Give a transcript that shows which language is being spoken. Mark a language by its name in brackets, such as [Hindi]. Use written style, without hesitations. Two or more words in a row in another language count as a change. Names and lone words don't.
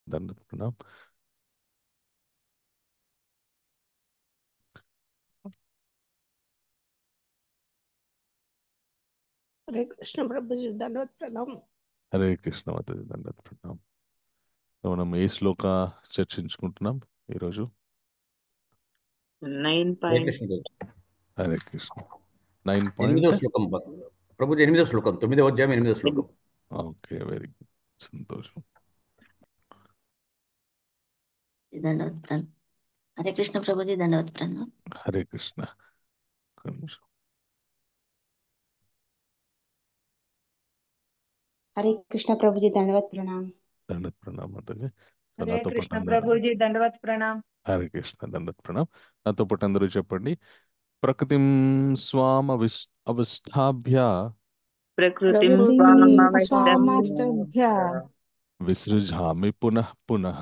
[Telugu] దండత్ ప్రణామ్. [Hindi] हरे कृष्ण प्रभु जी दंडवत प्रणाम। [Telugu] హరే కృష్ణ మాతాజీ దండత్ ప్రణామ్. మనం ఏ శ్లోక చర్చించుకుంటున్నాం ఈరోజు? 9 హరే point. కృష్ణ ప్రభు. హరే కృష్ణ. 9 ఎనిమిదవ పాయింట్. శ్లోకం ప్రభుజీ, 8వ శ్లోకం, 9వ అధ్యాయం 8వ శ్లోకం. [English] okay, very good, [Telugu] సంతోషం. దండవత్ ప్రణామ్. హరే కృష్ణ ప్రభుజీ దండవత్ ప్రణామ్. హరే కృష్ణ. ఒక్క నిమిషం. [Hindi] हरे कृष्ण प्रभु जी दंडवत प्रणाम। [Telugu] దండత్ ప్రణామ్ మాతాజీ. సో హరే నాతో పాటు కృష్ణ అందరూ ప్రభుజీ దండవత్ ప్రణామ్. హరే కృష్ణ దండత్ ప్రణామ్. నాతో పాటు అందరూ చెప్పండి. [Sanskrit] ప్రకృతిం స్వామ అవస్థాభ్య ప్రకృతిం స్వామస్తభ్య విసృజామి పునః పునః